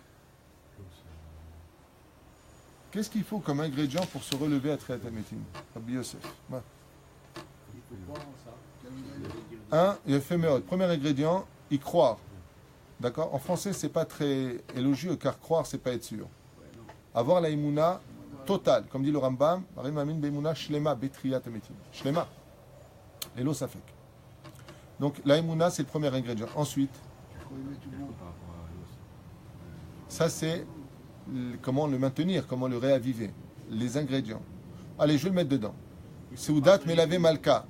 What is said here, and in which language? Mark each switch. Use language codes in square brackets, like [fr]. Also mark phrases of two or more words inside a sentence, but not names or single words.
[fr] Qu'est-ce qu'il faut comme ingrédient pour se relever à [he] תחיית המתים? [fr] Rabbi Yosef. Ouais. Il a fait méthode. Premier ingrédient, y croire. D'accord? En français, c'est pas très élogieux car croire, c'est pas être sûr. Avoir la imuna totale, comme dit le Rambam, [he] שלמה בתחיית המתים. [fr] Shlema. Et l'eau, ça fait. Donc la imuna, c'est le premier ingrédient. Ensuite, ça c'est comment le maintenir, comment le réaviver. Les ingrédients. Allez, je vais le mettre dedans. [he] סעודת מלווה מלכה.